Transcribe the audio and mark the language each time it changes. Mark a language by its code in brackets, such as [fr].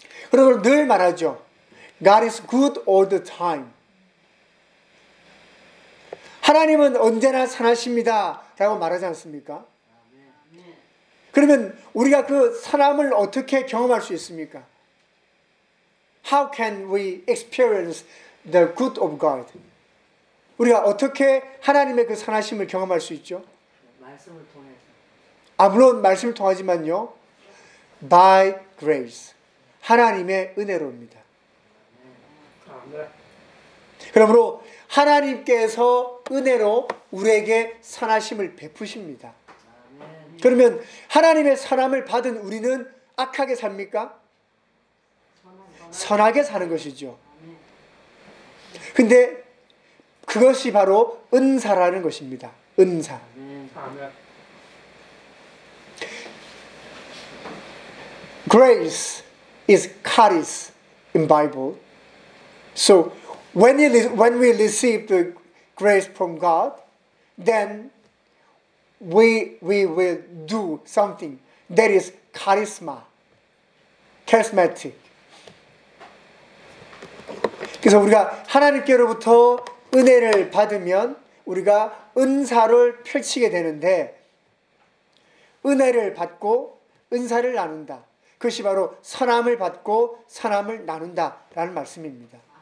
[ko] 그리고 늘 말하죠. [en] God is good all the time. [ko] 하나님은 언제나 선하십니다 라고 말하지 않습니까? 그러면 우리가 그 선함을 어떻게 경험할 수 있습니까? [en] How can we experience the good of God? [ko] 우리가 어떻게 하나님의 그 선하심을 경험할 수 있죠? 말씀을 통해서. 아, 물론 말씀을 통하지만요. [en] By grace. [ko] 하나님의 은혜로입니다. 그러므로 하나님께서 은혜로 우리에게 선하심을 베푸십니다. 그러면 하나님의 선함을 받은 우리는 악하게 삽니까? 선하게 사는 것이죠. 근데 그것이 바로 은사라는 것입니다. 은사. 아멘. [en] Grace is charis in Bible. So when we receive the grace from God, then we will do something that is charisma, charismatic. [ko] 그래서 우리가 하나님께로부터 은혜를 받으면 우리가 은사를 펼치게 되는데, 은혜를 받고 은사를 나눈다. 그것이 바로 선함을 받고 선함을 나눈다라는 말씀입니다.